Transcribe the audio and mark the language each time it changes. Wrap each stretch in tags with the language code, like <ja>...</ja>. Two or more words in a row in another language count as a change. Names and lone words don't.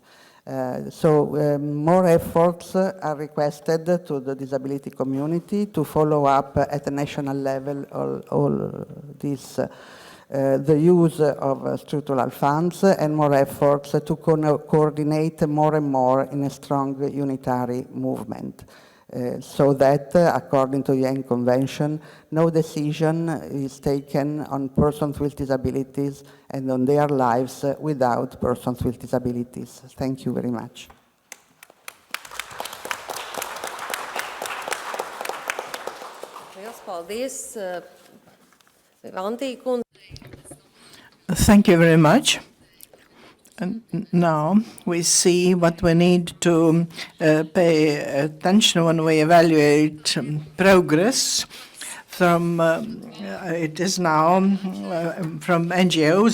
<en>So more efforts are requested to the disability community to follow up at the national level all this, the use of structural funds, and more efforts to coordinate more and more in a strong unitary movement. So that, according to the UN Convention, no decision is taken on persons with disabilities and on their lives without persons with disabilities. Thank you very much.</en> <lv>Liels paldies, Vantī kundze.</lv> <en>Thank you very much. And now we see what we need to pay attention when we evaluate progress. It is now from NGOs.</en>